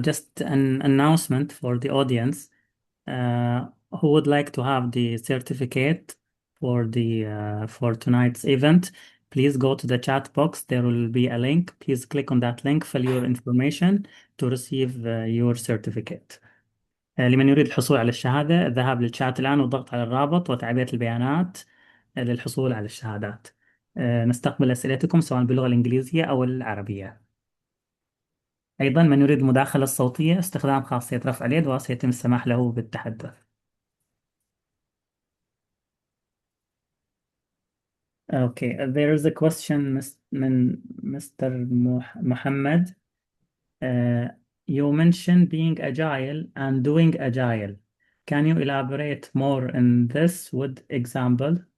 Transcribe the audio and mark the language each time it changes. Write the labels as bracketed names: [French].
[English] Just an announcement for the audience. Who would like to have the certificate for tonight's event? Please go to the chat box. There will be a link. Please click on that link, fill your information to receive your certificate. [Arabic] لمن يريد الحصول على الشهادة الذهاب للشات الآن والضغط على الرابط وتعبئة البيانات للحصول على الشهادات. نستقبل أسئلتكم سواء باللغة الإنجليزية أو العربية. أيضا من يريد المداخلة الصوتية استخدام خاصية رفع اليد وسيتم السماح له بالتحدث. [English] Okay, there is a question [Arabic] من [English] Mr. Muhammad. You mentioned being agile and doing agile. Can you elaborate more on this with example?